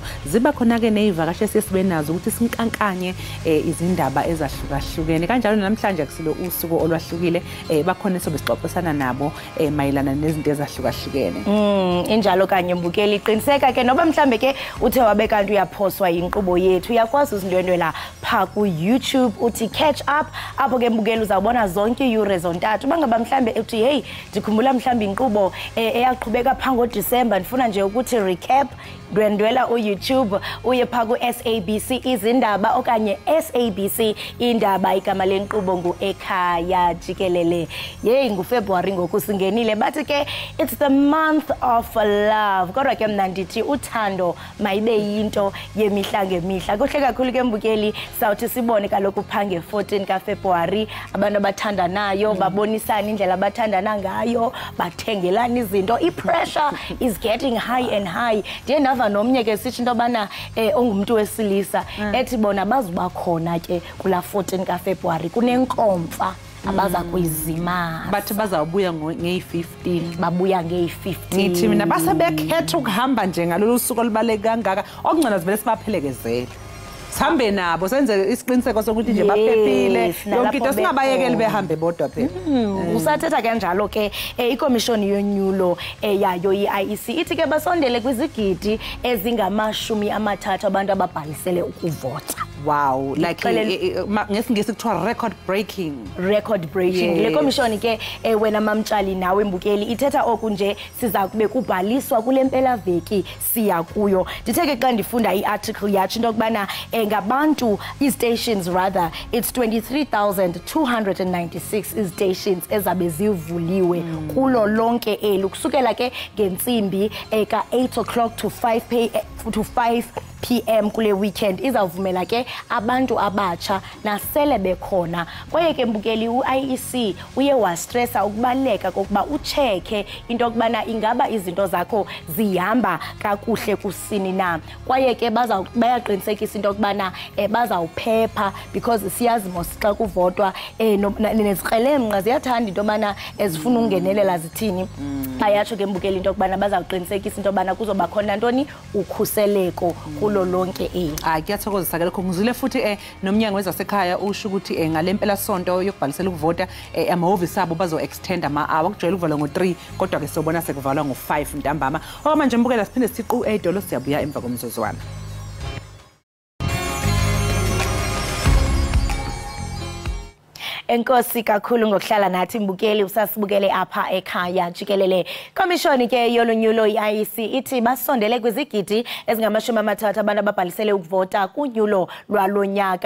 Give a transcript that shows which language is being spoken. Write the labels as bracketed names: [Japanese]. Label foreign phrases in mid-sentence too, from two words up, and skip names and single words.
[Zulu] Ziba khona ke nezivakashi esesibe nazo ukuthi sinkankanye izindaba ezahlukahlukene. Kanjalo namhlanje akusilo usuku olwahlukile bakhona sobe sixoxisana nabo mayelana nezinto ezahlukahlukene. [Xhosa] Injalo kanye mbukeli iqiniseka ke noba mhlambe ke uthe wabe kanti uyaphoswa inkqubo yethu uyakwazi uzindwendwela pha ku YouTube uthi [English] catch up [Xhosa] apho ke mbukeli uzawubona zonke iure zontathu. Bangaba mhlambe uthi hey ndikhumbula mhlambe inkqubo eyaqhubeka pha ngoDisemba ndifuna nje ukuthi recap dwendwela uYouTube uye pha ku SABC izindaba okanye SABC indaba igama lenkqubo ngu Ekhaya Jikelele. Hey nguFebruary ngoku singenile bathi ke [English] it's the month of love. [Xhosa] Kodwa ke mna ndithi uthando mayibe yinto yemihla ngemihla. Kuhle kakhulu ke mbukeli sawuthi sibone kaloku phange 14 kaFebruary abantu abathandanayo babonisana indlela abathandana ngayo, bathengelana izinto. [English] I-pressure is getting high and high. [Xhosa] Ndiye ndava nomnye ke sithi into bana ongumuntu wesilisa ethi bona bazuba khona ke kula 14 kaFebruary kunenkomfa abaza kuyizima bathi bazawubuya nge-15 babuya nge-15 [Zulu] ngithi mina basebekhetha ukuhamba nje ngalolu suku olubaleka kangaka okungcona sivele sibaphelekezele sihambe nabo senze isiqiniseko sokuthi nje baphephile yonke into singabayekeli behambe bodwa phela. [Xhosa] Usathetha kanjalo ke ikomishoni yonyulo yayo i-IEC ithi ke basondele kwizigidi ezingama-30 abantu ababhalisele ukuvota. [English] Wow, like [Xhosa] ngesingisi kuthiwa [English] record breaking. [Xhosa] Le komishoni ke wena mamtshali nawe mbukeli ithetha oku nje siza kube kubhaliswa kule mpela veki siya kuyo. Ndithe ke xa ndifunda i-article yatsho into kubana ngabantu i-stations [English] rather it's 23,296 stations [Xhosa] ezabe zivuliwe kulo lonke elu kusukela ke ngentsimbi ka- [English] 8 o'clock to 5 PM [Xhosa] kule weekend izawuvumela ke abantu abatsha nasele bekhona. Kwaye ke mbukeli u-IEC uye wastressa ukubaleka kokuba ucheke into okubana ingaba izinto zakho zihamba kakuhle kusini na. Kwaye ke bayaqinisekisa into okubana bazawuphepha because siyazi mos xa kuvotwa nezikrelemnqa ziyathanda into obana ezifuna ukungenelela zithini. Bayatsho ke mbukeli into okubana bazawuqinisekisa into obana kuzoba khona ntoni ukhuseleko kulo lonke [Zulu] kuyathokozisa ke lokho. Ngizile futhi nomnyango wezasekhaya usho ukuthi ngale mpela sonto yokubhalisela ukuvota amahhovisi abo bazo-extend ama-hour kujwayele ukuvalwa ngo-3 kodwa ke sobona sekuvalwa ngo-5 ntambama. Manje mbukela siphinde siqu edolo siyabuya emva komzuzwana. [Xhosa] Enkosi kakhulu ngokuhlala nathi mbukeli usasibukele apha ekhaya Jikelele. Komishoni ke yolonyulo i-IEC ithi basondele kwizigidi ezingama-30 abantu ababhalisele ukuvota kunyulo lwalonyaka.